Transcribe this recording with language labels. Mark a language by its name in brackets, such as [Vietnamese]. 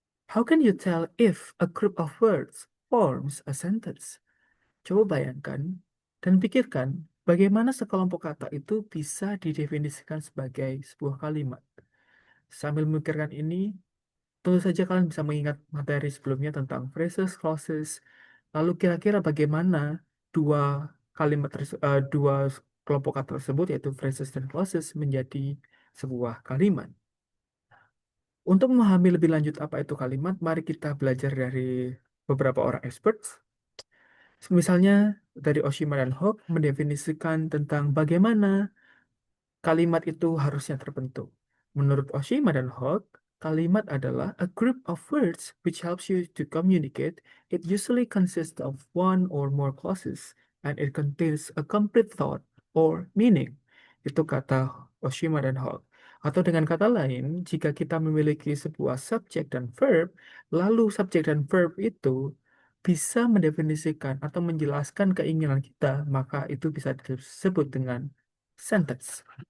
[English] How can you tell if a group of words forms a sentence? [Indonesian] Coba bayangkan dan pikirkan bagaimana sekelompok kata itu bisa didefinisikan sebagai sebuah kalimat. Sambil memikirkan ini, tentu saja kalian bisa mengingat materi sebelumnya tentang phrases, clauses, lalu kira-kira bagaimana dua dua kelompok kata tersebut yaitu phrases dan clauses menjadi sebuah kalimat. Untuk memahami lebih lanjut apa itu kalimat, mari kita belajar dari beberapa orang experts. Misalnya dari Oshima dan Hawke mendefinisikan tentang bagaimana kalimat itu harusnya terbentuk. Menurut Oshima dan Hawke, kalimat adalah [English] a group of words which helps you to communicate. It usually consists of one or more clauses and it contains a complete thought or meaning. [Indonesian] Itu kata Oshima dan Hawke. Atau dengan kata lain, jika kita memiliki sebuah subjek dan verb, lalu subjek dan verb itu bisa mendefinisikan atau menjelaskan keinginan kita, maka itu bisa disebut dengan sentence.